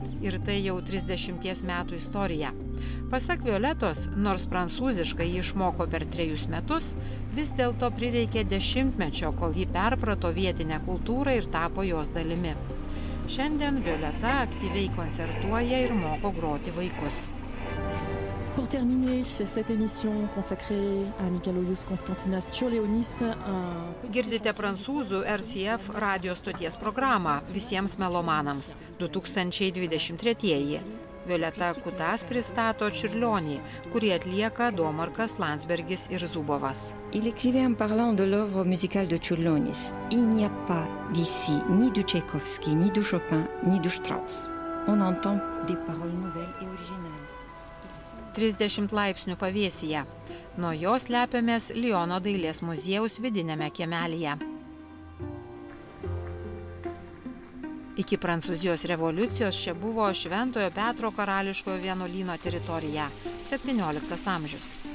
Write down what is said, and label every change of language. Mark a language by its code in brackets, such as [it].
[lt] Ir tai jau 30 metų istorija. Pasak Violetos, nors prancūziškai ji išmoko per 3 metus, vis dėlto prireikė 10-mečio, kol ji perprato vietinę kultūrą ir tapo jos dalimi. Šiandien Violeta aktyviai koncertuoja ir moko groti vaikus. [fr] Pour terminer cette émission consacrée à Mikalojus Konstantinas Čiurlionis, [lt] Girdite prancūzų RCF radio stoties programą visiems melomanams 2023. Violeta Kutas pristato Čiurlionį, kurį atlieka Domarkas, Landsbergis ir Zubovas. [fr] Il écrivait en parlant de l'œuvre musicale de Čiurlionis. Il n'y a pas d'ici ni du Tchaïkovski, ni du Chopin, ni du Strauss. On entend des paroles nouvelles et originales. [lt] 30 laipsnių pavėsyje. Nuo jos slepiamės Lyono dailės muziejaus vidinėme kiemelyje. Iki Prancūzijos revoliucijos čia buvo Šventojo Petro karališkojo vienuolyno teritorija, 17 amžius.